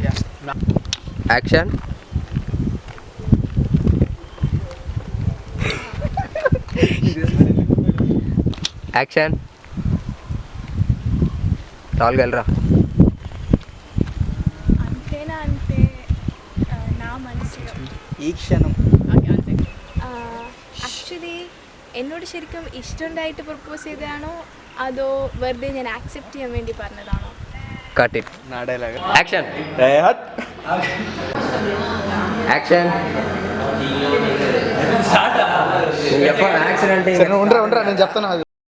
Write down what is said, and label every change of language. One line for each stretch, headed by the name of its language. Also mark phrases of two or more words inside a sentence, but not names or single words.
English: Action. Action.
Telugu: రాగలరా? అంతేనా? అంటే నా മനസ്സിലോ
Malayalam: ഈ ക്ഷണം ആക്ച്വലി എന്നോട് ശരിക്കും ഇഷ്ടമുണ്ടായിട്ട് പ്രപ്പോസ് ചെയ്തതാണോ അതോ വെറുതെ ഞാൻ ആക്സെപ്റ്റ് ചെയ്യാൻ വേണ്ടി പറഞ്ഞതാണോ?
English: Cut it.
Telugu: నా డైలాగ్.
English: Action. Action.
Telugu: నేను చెప్పాను యాక్షన్ అంటే ఉండరా నేను చెప్తాను.